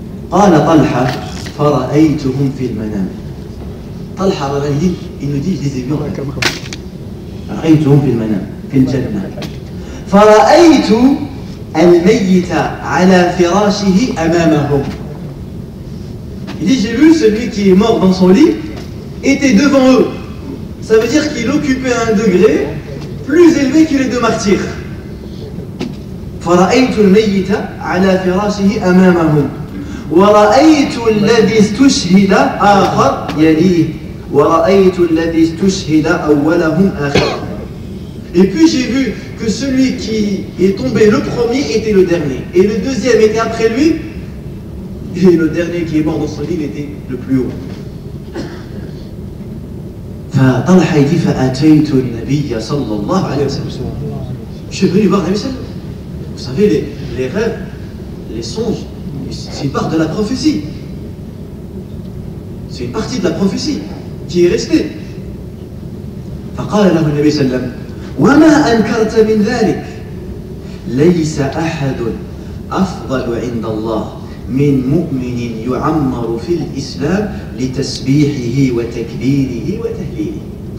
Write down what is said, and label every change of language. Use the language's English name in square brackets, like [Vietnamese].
[Arabic] قال طلحة فرأيتهم في المنام. [French] طلحة il nous dit je les ai vus en rêve. [Arabic] رأيتهم في المنام في الجنة. فرأيت الميت على فراشه أمامهم. [French] Il dit j'ai vu celui qui est mort dans son lit était devant eux. Ça veut dire qu'il occupait un degré plus élevé que les 2 martyrs. [Arabic] فرأيت الميت على فراشه أمامهم. ورأيت الذي استشهد آخر يليه ورأيت الذي استشهد أولهم آخر. [French] Et puis j'ai vu que celui qui est tombé le premier était le dernier et le deuxième était après lui Et le dernier qui est mort dans son lit, il était le plus haut. [Arabic] فطلحة [French] dit [Arabic] فأتيت النبي صلى الله عليه وسلم. [French] Je suis venu voir le Nabi sallallahu alayhi wa sallam. Vous savez, les rêves, les songes, c'est une part de la prophétie. C'est une partie de la prophétie qui est restée. [Arabic] فقال له النبي صلى الله عليه وسلم وما أنكرت من ذلك ليس أحد أفضل عند الله من مؤمن يعمر في الإسلام لتسبيحه وتكبيره وتهليله.